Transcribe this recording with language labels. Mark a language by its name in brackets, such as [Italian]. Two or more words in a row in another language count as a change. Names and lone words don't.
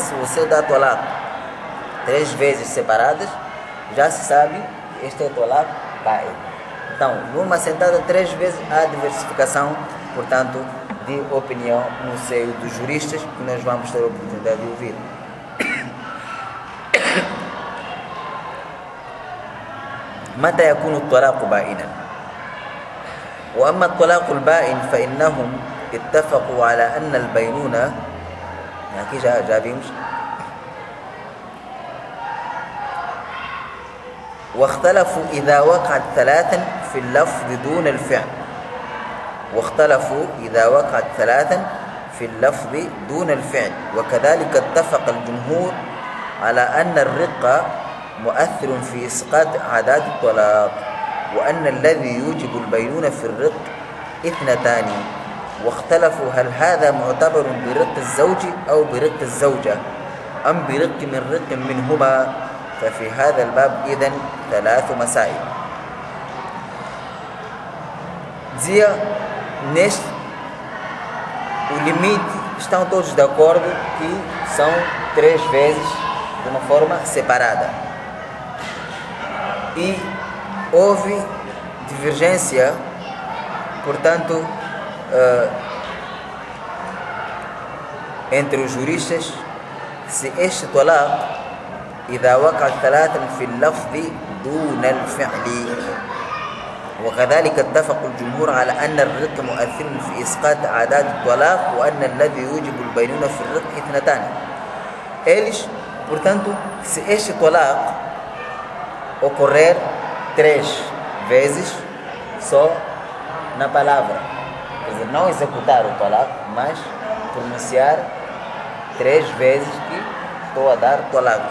[Portuguese] Se você dá talaq 3 vezes separadas, já se sabe que este é o [Arabic] طلاق بائن. [Portuguese] Então, numa sentada 3 vezes, há diversificação, portanto, de opinião no seio dos juristas, que nós vamos ter a oportunidade de ouvir. [Arabic] متى يكون الطلاق بائنا؟ وأما الطلاق البائن فإنهم اتفقوا على أن البينونة [Portuguese] aqui já vimos [Arabic] واختلفوا إذا وقعت 3 في اللفظ دون الفعل في اللفظ دون الفعل وكذلك اتفق الجمهور على أن الرق مؤثر في إسقاط عادات الطلاق وأن الذي يوجب البينونة في الرق 2 واختلفوا هل هذا معتبر برق الزوج أو برق الزوجة أم برق من رق منهما ففي هذا الباب إذن 3 مسائل. [Portuguese] Dizia, neste, o limite, estão todos de acordo que são 3 vezes de uma forma separada. E houve divergência, portanto, entre os juristas, se este talaq [Arabic] إذا وقع ثلاثا في اللفظ دون الفعل. وكذلك اتفق الجمهور على أن الرق مؤثر في إسقاط عادات الطلاق وأن الذي يوجب البينونة في الرق اثنتان. [Portuguese] Eles, portanto, se este talaq ocorrer 3 vezes só na palavra, quer dizer, não executar o talaq, mas pronunciar 3 vezes que estou a dar talaq.